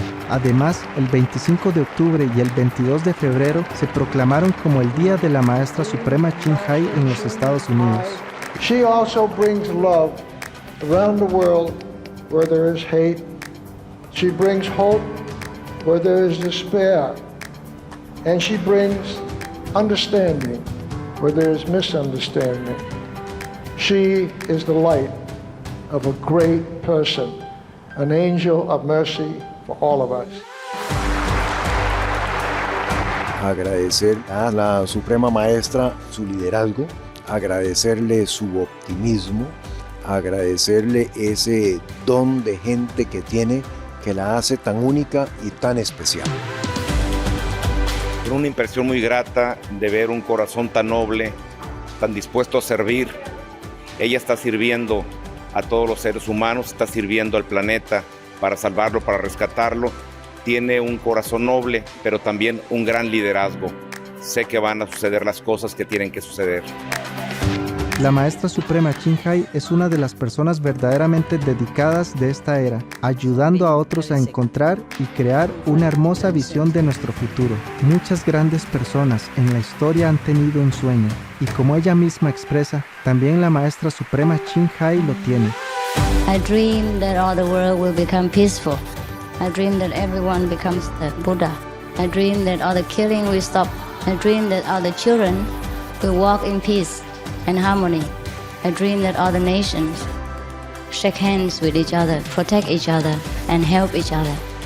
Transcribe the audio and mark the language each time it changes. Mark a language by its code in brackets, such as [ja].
[es] Además, el 25 de octubre y el 22 de febrero se proclamaron como el Día de la Maestra Suprema Ching Hai en los Estados Unidos. [en] She also brings love around the world where there is hate. She brings hope where there is despair. And she brings understanding where there is misunderstanding. She is the light of a great person, an angel of mercy for all of us. [es] Agradecer a la Suprema Maestra su liderazgo, agradecerle su optimismo, agradecerle ese don de gente que tiene que la hace tan única y tan especial. Una impresión muy grata de ver un corazón tan noble, tan dispuesto a servir. Ella está sirviendo a todos los seres humanos, está sirviendo al planeta para salvarlo, para rescatarlo. Tiene un corazón noble, pero también un gran liderazgo. Sé que van a suceder las cosas que tienen que suceder. La Maestra Suprema Ching Hai es una de las personas verdaderamente dedicadas de esta era, ayudando a otros a encontrar y crear una hermosa visión de nuestro futuro. Muchas grandes personas en la historia han tenido un sueño, y como ella misma expresa, también la Maestra Suprema Ching Hai lo tiene. [en] I dream that all the world will become peaceful. I dream that everyone becomes the Buddha. I dream that all the killing will stop. I dream that all the children will walk in peace and harmony. I dream that all the nations shake hands with each other, protect each other, and help each other.